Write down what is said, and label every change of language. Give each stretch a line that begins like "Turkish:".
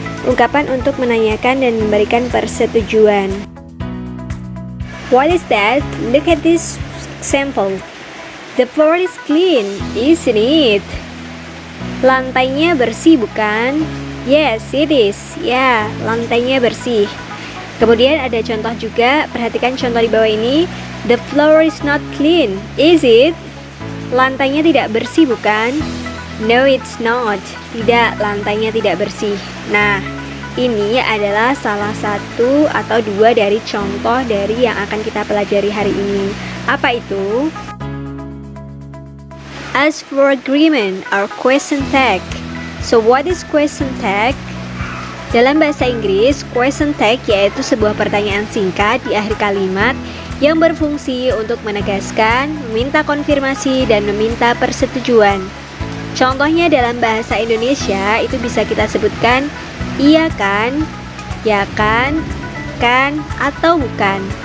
Indonesian: Ungkapan untuk menanyakan dan memberikan persetujuan.
English: What is that? Look at this example. The floor is clean, isn't it?
Indonesian: Lantainya bersih, bukan?
English: Yes, it is.
Indonesian: Ya, lantainya bersih. Kemudian ada contoh juga, perhatikan contoh di bawah ini.
English: The floor is not clean, is it?
Indonesian: Lantainya tidak bersih, bukan?
English: No, it's not.
Indonesian: Tidak, lantainya tidak bersih. Nah, ini adalah salah satu atau dua dari contoh dari yang akan kita pelajari hari ini. Apa itu?
English: Ask for agreement or question tag. So what is question tag?
Indonesian: Dalam bahasa Inggris, question tag yaitu sebuah pertanyaan singkat di akhir kalimat yang berfungsi untuk menegaskan, meminta konfirmasi, dan meminta persetujuan. Contohnya dalam bahasa Indonesia itu bisa kita sebutkan iya kan, ya kan, atau bukan.